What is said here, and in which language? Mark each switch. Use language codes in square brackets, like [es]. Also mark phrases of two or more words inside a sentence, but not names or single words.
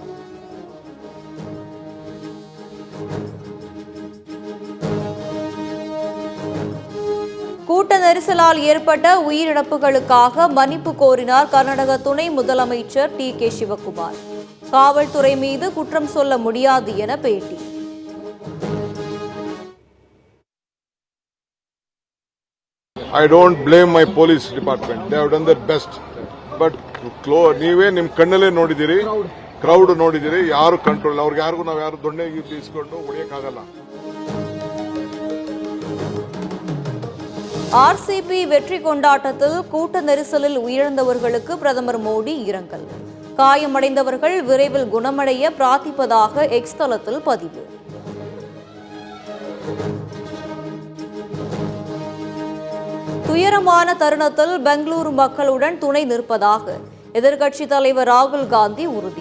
[ta] கூட்ட நெரிசலால் ஏற்பட்ட உயிரிழப்புகளுக்காக மன்னிப்பு கோரினார் கர்நாடக துணை முதலமைச்சர் டி.கே. சிவகுமார். காவல்துறை மீது குற்றம் சொல்ல முடியாது என பேட்டி. [en] I don't blame my police department. They have done their best. [kn] But ನೀವೇ ನಿಮ್ಮ ಕಣ್ಣಲ್ಲೇ ನೋಡಿದಿರಿ, ಕ್ರೌಡ್ ನೋಡಿದಿರಿ, ಯಾರು ಕಂಟ್ರೋಲ್, ಅವ್ರಿಗೆ ಯಾರಿಗೂ ನಾವು ಯಾರು ದೊಣ್ಣೆಗೆ ತೀಸ್ಕೊಂಡು ಹೊಡೆಯಕ್ಕಾಗಲ್ಲ. [ta] ஆர்சிபி வெற்றி கொண்டாட்டத்தில் கூட்ட நெரிசலில் உயிரிழந்தவர்களுக்கு பிரதமர் மோடி இரங்கல். காயமடைந்தவர்கள் விரைவில் குணமடைய பிரார்த்திப்பதாக எக்ஸ் தளத்தில் பதிவு. துயரமான தருணத்தில் பெங்களூரு மக்களுடன் துணை நிற்பதாக எதிர்க்கட்சித் தலைவர் ராகுல் காந்தி உறுதி.